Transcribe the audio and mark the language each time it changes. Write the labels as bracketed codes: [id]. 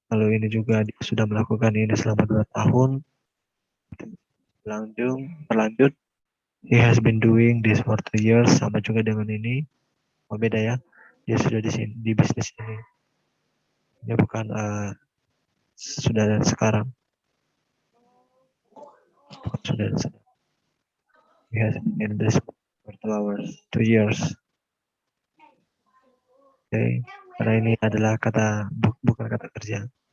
[id] Lalu ini juga dia sudah melakukan ini selama 2 tahun, berlanjut, [en] he has been doing this for 2 years, [id] sama juga dengan ini, beda ya, dia sudah di sini, di bisnis ini, dia bukan sudah dan sekarang, bukan sudah dan sekarang. [en] He has been in this for 2 years. [id] Oke, karena ini adalah kata bukan kata kerja.